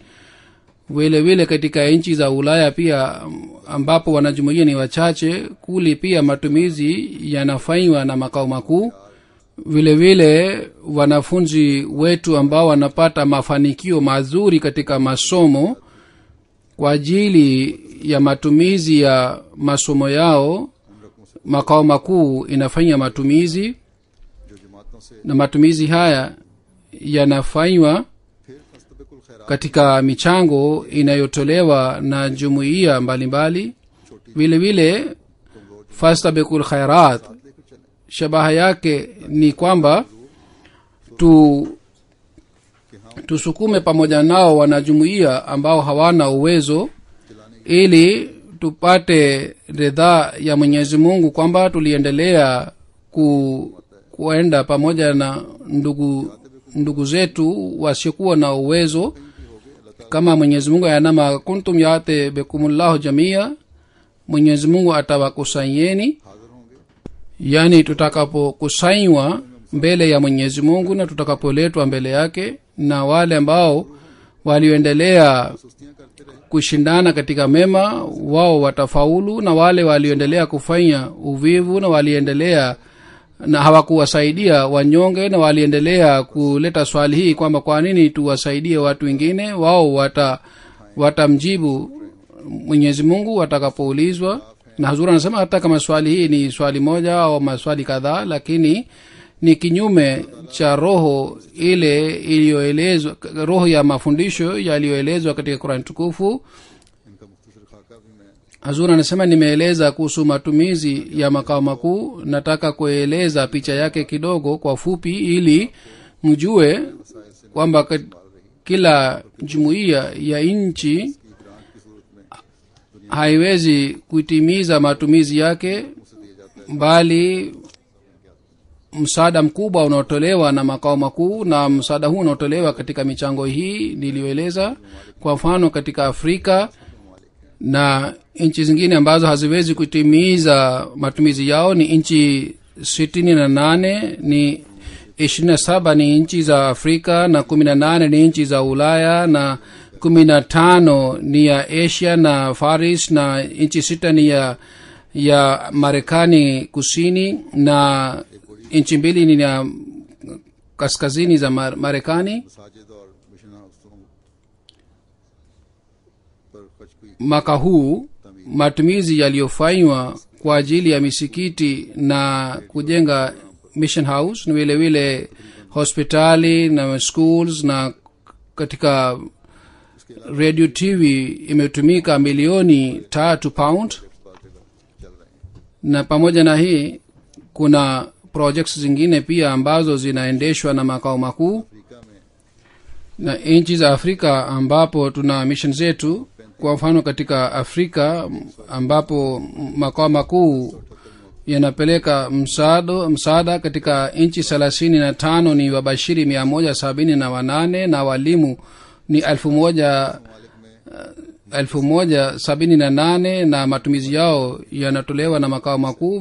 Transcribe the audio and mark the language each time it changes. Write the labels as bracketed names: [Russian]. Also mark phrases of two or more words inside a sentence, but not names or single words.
[Swahili] Vile vile katika nchi za Ulaya pia ambapo wanajumuiya ni wachache, kuli pia matumizi yanafanywa na makao makuu. vile vile wanafunzi wetu ambao wanapata mafanikio mazuri katika masomo kwa ajili ya matumizi ya masomo yao, makao makuu inafanya matumizi, [Urdu] جو جماعتوں سے [Swahili] na matumizi haya yanafanywa [Urdu] پھر [Arabic] فاستبقوا الخيرات [Swahili] katika michango inayotolewa na jumuiya mbalimbali. vile vile [Arabic] فاستبقوا الخيرات [Urdu] لے کر چلے [Swahili] shabaha yake ni kwamba tusukume pamoja nao wanajumuiya ambao hawana uwezo, ili tupate ridhaa ya Mwenyezi Mungu kwamba tuliendelea kuenda pamoja na ndugu zetu wasiokuwa na uwezo, kama Mwenyezi Mungu [Arabic] أينما كنتم يأت بكم الله جميعا, [Swahili] Mwenyezi Mungu atawakusanyeni. [Urdu] حاضر ہوں گے [Swahili] Yani tutakapokusanywa mbele ya Mwenyezi Mungu na tutakapoletwa mbele yake, na wale ambao walioendelea [Urdu] سستیاں کرتے رہے [Swahili] kushindana katika mema wao watafaulu, na wale walioendelea kufanya uvivu na waliendelea na hawakuwasaidia wanyonge, na waliendelea kuleta swali hii kwamba kwa nini tuwasaidie watu wengine, wao watamjibu Mwenyezi Mungu watakapoulizwa. Na Hazur anasema hata kama swali hii ni swali moja au maswali kadhaa, lakini ni kinyume cha roho ile iliyoelezwa, roho ya mafundisho yaliyoelezwa katika Qur'an tukufu. [Urdu] ان کا مختصر خاکہ بھی میں [Swahili] Hazur anasema nimeeleza kuhusu matumizi ya makao makuu, nataka kueleza picha yake kidogo kwa fupi, ili mjue kwamba kila jumuiya ya nchi [Urdu] گرانٹ کی صورت میں [Swahili] haiwezi kutimiza matumizi yake, [Urdu] اسے دیا جاتا ہے [Swahili] bali msaada mkubwa unaotolewa na makao makuu, na msaada huu unaotolewa katika michango hii niliyoeleza. Kwa mfano katika Afrika na nchi zingine ambazo haziwezi kutimiza matumizi yao ni nchi 68, ni 27 ni nchi za Afrika, na 18 ni nchi za Ulaya, na 15 ni ya Asia na Faris, na nchi 6 ni ya Marekani kusini, na nchi 2 ni ya kaskazini za Marekani. [Urdu] مساجد اور مشن ہاؤسوں پر خرچ ہوئی [Swahili] Mwaka huu matumizi yaliyofanywa kwa ajili ya misikiti na kujenga [English] mission house, [Swahili] na vile vile hospitali na schools, na katika [English] radio TV [Swahili] imetumika milioni 3 pound. [Urdu] چل رہے ہیں [Swahili] Na pamoja na hii kuna projects zingine pia ambazo zinaendeshwa na makao makuu [Urdu] افریقہ میں [Swahili] na nchi za Afrika ambapo tuna mission zetu. Kwa mfano katika Afrika ambapo makao makuu yanapeleka msaada katika nchi 35 ni wabashiri 178 na walimu ni 1178 na matumizi yao yanatolewa na makao makuu.